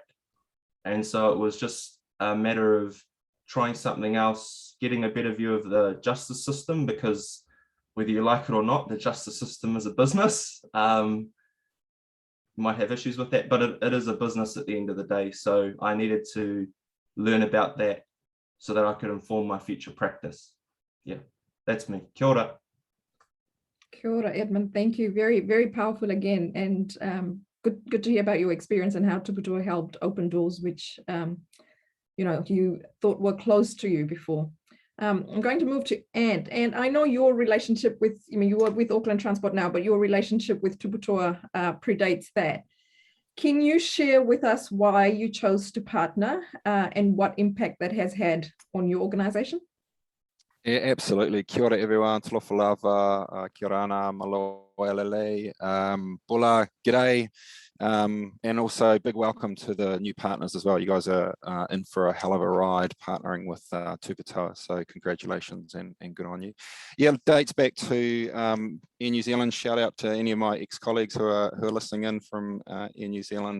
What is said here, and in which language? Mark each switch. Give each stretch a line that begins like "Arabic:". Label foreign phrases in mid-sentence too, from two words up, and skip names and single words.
English: And so it was just a matter of trying something else, getting a better view of the justice system, because whether you like it or not, the justice system is a business. You might have issues with that, but it is a business at the end of the day. So I needed to learn about that so that I could inform my future practice. Yeah, that's me.
Māori: Kia ora. Kia ora,
English: Edmund. Thank you. Very, very powerful again. And good to hear about your experience and how Tuputoa helped open doors, which, you know, you thought were closed to you before. I'm going to move to Ant. And I know your relationship with, I mean, you are with Auckland Transport now, but your relationship with Tuputoa predates that. Can you share with us why you chose to partner and what impact that has had on your organisation? Yeah, absolutely.
Māori: Kia ora everyone,
Samoan: talofa lava,
Māori: kia ora ana,
Tongan: malo elele,
Fijian: bula, g'day.
English: And also big welcome to the new partners as well. You guys are in for a hell of a ride partnering with Tuputoa, so congratulations and good on you. Yeah, dates back to Air New Zealand. Shout out to any of my ex-colleagues who are listening in from Air New Zealand.